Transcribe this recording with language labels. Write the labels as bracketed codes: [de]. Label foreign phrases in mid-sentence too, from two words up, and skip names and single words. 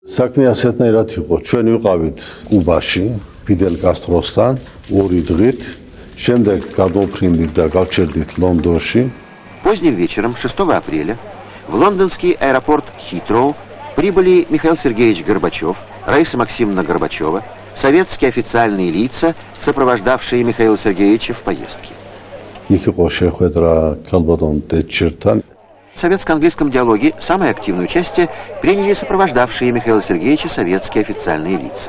[ka] საქმე ასეთნაირად იყო, ჩვენ ვიყავით კუბაში, ფიდელ კასტროსთან 2 დღით, შემდეგ გადავფრინდით და გავჩერდით ლონდონში. [ru] Поздним вечером 6 апреля в лондонский аэропорт Хитроу прибыли Михаил Сергеевич Горбачев, Раиса Максимовна Горбачева, советские официальные лица, сопровождавшие Михаила Сергеевича в поездке. В советско-английском диалоге самое активное участие приняли сопровождавшие Михаила Сергеевича советские официальные лица.